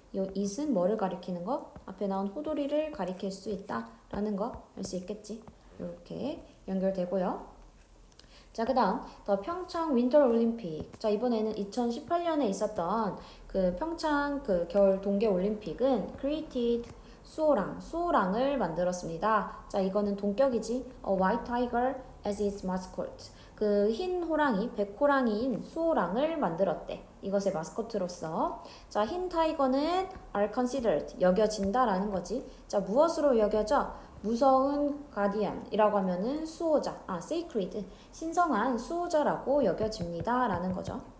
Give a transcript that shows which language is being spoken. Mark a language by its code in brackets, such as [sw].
[ko] 이 it은 뭐를 가리키는 거? 앞에 나온 호돌이를 가리킬 수 있다라는 거 알 수 있겠지. 이렇게 연결되고요. 자, 그 다음 더 평창 윈터 올림픽. 자, 이번에는 2018년에 있었던 그 평창 그 겨울 동계 올림픽은 created 수호랑을 만들었습니다. 자, 이거는 동격이지. [en] A white tiger as its mascot. [ko] 그 흰 호랑이, 백호랑이인 수호랑을 만들었대. 이것의 마스코트로서. 자, 흰 타이거는 [en] are considered, [ko] 여겨진다라는 거지. 자, 무엇으로 여겨져? 무서운 가디언이라고 하면은 수호자, sacred, 신성한 수호자라고 여겨집니다. 라는 거죠.